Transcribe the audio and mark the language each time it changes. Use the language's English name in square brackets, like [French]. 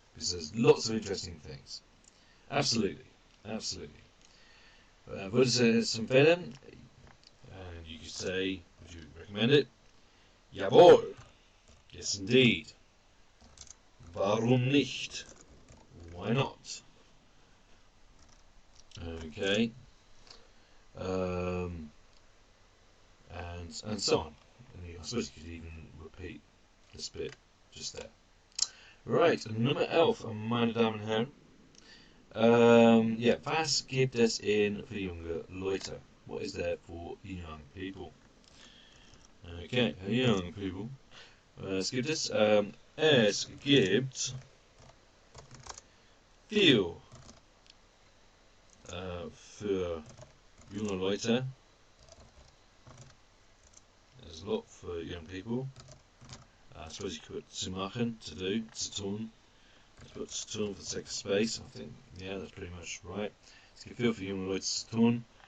[English] Because there's lots of interesting things. Absolutely, absolutely. [German] Würdest du es empfehlen? [English] And you could say, would you recommend it? [German] Jawohl. [English] Yes, indeed. [German] Warum nicht? [English] Why not? Okay. And so on. And I suppose you could even repeat this bit just there. [German] Right, Nummer 11, meine Damen und Herren. Yeah, was gibt es für junge Leute? [English] What is there for young people? Okay, young people. [German] Was gibt es? Es gibt viel für junge Leute. [English] There's a lot for young people. I suppose you could put [German] zu machen, [English] to do, [German] zu tun. [English] Let's put [German] zu tun [English] for the sake of space. I think, yeah, that's pretty much right. [German] Es gibt viel für junge Leute zu tun.